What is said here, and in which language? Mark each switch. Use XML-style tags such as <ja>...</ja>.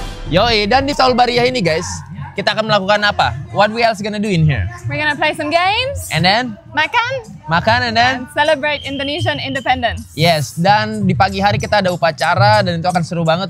<id>Yoi, dan di Miftahul Bariyah ini guys, kita akan melakukan apa?</id> <en>What we else gonna do in here? We're gonna play some games. And then? Makan and then? And celebrate Indonesian independence.</en> <id>Yes, dan di pagi hari kita ada upacara dan itu akan seru banget.</id>